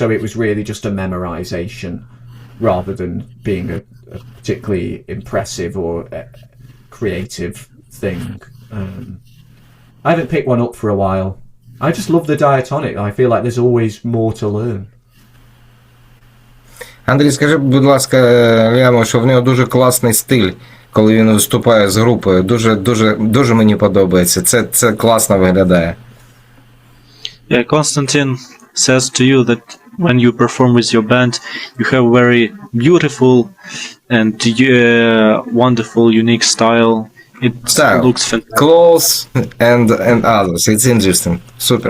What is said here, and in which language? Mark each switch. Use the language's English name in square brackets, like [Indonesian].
[English] So it was really just a memorization rather than being a particularly impressive or creative thing. I haven't picked one up for a while. I just love the diatonic. I feel like there's always more to learn. [Ukrainian] Андрій, скажи, будь ласка, Ліаму, що в нього дуже класний стиль, коли він виступає з групою. Дуже мені подобається. Це класно виглядає. [English] Yeah, Konstantin says to you that when you perform with your band, you have very beautiful and wonderful, unique style. It looks fantastic. Clothes and others. It's interesting. Super.